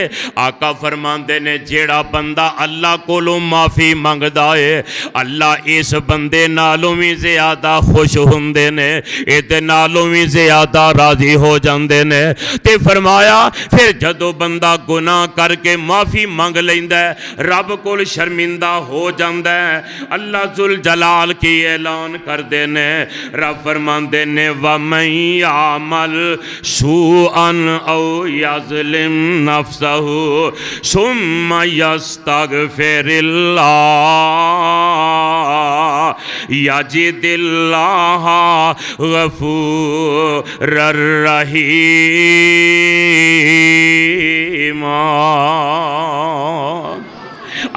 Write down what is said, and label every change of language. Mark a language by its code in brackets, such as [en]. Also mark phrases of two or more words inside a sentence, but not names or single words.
[pa] ਆਕਾ ਫ਼ਰਮਾਂਦੇ ਨੇ ਜੇੜਾ ਬੰਦਾ ਅੱਲਾਹ ਕੋਲੋਂ ਮਾਫ਼ੀ ਮੰਗਦਾ ਹੈ ਅੱਲਾਹ ਇਸ ਬੰਦੇ ਨਾਲੋਂ ਵੀ ਜ਼ਿਆਦਾ ਖ਼ੁਸ਼ ਹੁੰਦੇ ਨੇ, ਇਹਦੇ ਨਾਲੋਂ ਵੀ ਜ਼ਿਆਦਾ ਰਾਜ਼ੀ ਹੋ ਜਾਂਦੇ ਨੇ। ਤੇ ਫ਼ਰਮਾਇਆ ਫਿਰ ਜਦੋਂ ਬੰਦਾ ਗੁਨਾਹ ਕਰਕੇ ਮਾਫ਼ੀ ਮੰਗ ਲੈਂਦਾ ਹੈ ਰੱਬ ਕੋਲ ਸ਼ਰਮਿੰਦਾ ਹੋ ਜਾਂਦਾ ਹੈ, [ar] الله ذو الجلال [pa] ਕੀ ਐਲਾਨ ਕਰਦੇ ਨੇ। ਰੱਬ ਫ਼ਰਮਾਂਦੇ ਨੇ [ar] وَمَن يَعمَل سُوءًا أَو يَظلِم نَفسَهُ ثُمَّ يَستَغفِرِ اللَّهَ يَجِدِ اللَّهَ غَفُورًا رَحِيمًا.